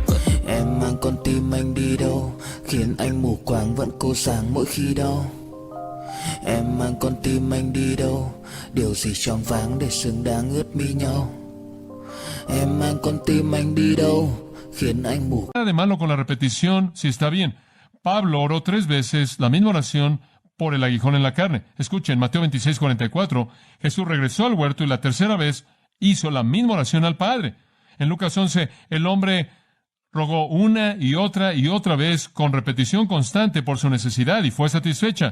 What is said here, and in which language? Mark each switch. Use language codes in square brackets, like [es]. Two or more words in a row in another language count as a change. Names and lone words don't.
[vi] Em mang con tim anh đi đâu, khiến anh mù quáng vẫn cố sáng mỗi khi đau. Em mang con tim anh đi đâu, điều gì choáng váng để xứng đáng ướt mi nhau. Em mang con tim anh đi đâu, khiến anh mù. [es] Nada de malo con la repetición si está bien. Pablo oró 3 veces la misma oración por el aguijón en la carne. Escuchen, Mateo 26:44, Jesús regresó al huerto y la tercera vez hizo la misma oración al Padre. En Lucas 11, el hombre rogó una y otra vez con repetición constante por su necesidad y fue satisfecha.